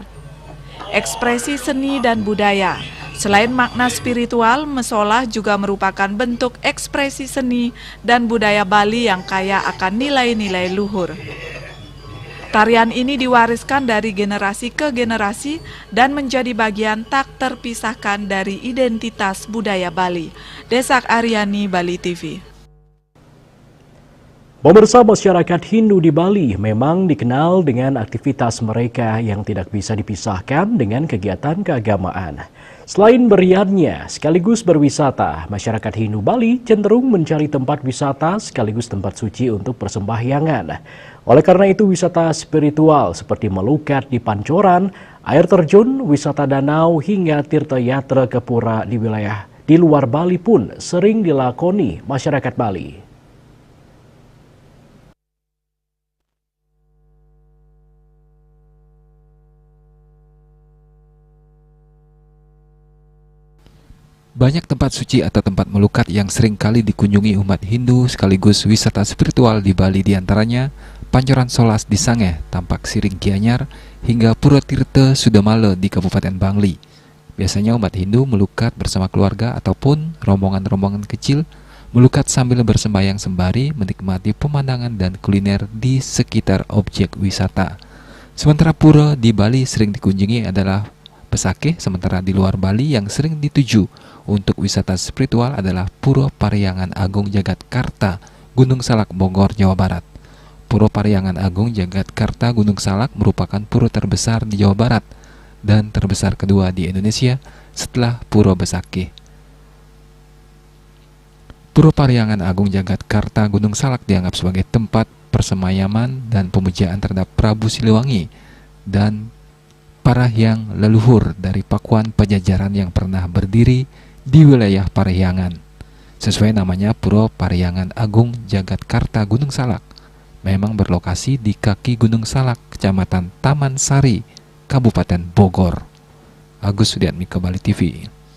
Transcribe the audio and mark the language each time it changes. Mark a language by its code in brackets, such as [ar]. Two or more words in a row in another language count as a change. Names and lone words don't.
[id] Ekspresi seni dan budaya. Selain makna spiritual, mesolah juga merupakan bentuk ekspresi seni dan budaya Bali yang kaya akan nilai-nilai luhur. Tarian ini diwariskan dari generasi ke generasi dan menjadi bagian tak terpisahkan dari identitas budaya Bali. Desak Aryani, Bali TV. Pemirsa, masyarakat Hindu di Bali memang dikenal dengan aktivitas mereka yang tidak bisa dipisahkan dengan kegiatan keagamaan. Selain beriannya sekaligus berwisata, masyarakat Hindu Bali cenderung mencari tempat wisata sekaligus tempat suci untuk persembahyangan. Oleh karena itu, wisata spiritual seperti melukat di Pancoran, air terjun, wisata danau, hingga tirta yatra ke pura di wilayah di luar Bali pun sering dilakoni masyarakat Bali. Banyak tempat suci atau tempat melukat yang sering kali dikunjungi umat Hindu sekaligus wisata spiritual di Bali, diantaranya Pancoran Solas di Sangeh, Tampak Siring Gianyar, hingga Pura Tirta Sudamala di Kabupaten Bangli. Biasanya umat Hindu melukat bersama keluarga ataupun rombongan-rombongan kecil, melukat sambil bersembahyang sembari menikmati pemandangan dan kuliner di sekitar objek wisata. Sementara pura di Bali sering dikunjungi adalah Pesakeh, sementara di luar Bali yang sering dituju untuk wisata spiritual adalah Pura Pariangan Agung Jagatkarta, Gunung Salak, Bogor, Jawa Barat. Pura Pariangan Agung Jagatkarta Gunung Salak merupakan pura terbesar di Jawa Barat dan terbesar kedua di Indonesia setelah Pura Besakeh. Pura Pariangan Agung Jagatkarta Gunung Salak dianggap sebagai tempat persemayaman dan pemujaan terhadap Prabu Siliwangi dan para hyang leluhur dari Pakuan Pajajaran yang pernah berdiri di wilayah Parihyangan. Sesuai namanya, Pura Pariangan Agung Jagatkarta Gunung Salak memang berlokasi di kaki Gunung Salak, Kecamatan Taman Sari, Kabupaten Bogor. Agus Sudiatmika, Bali TV.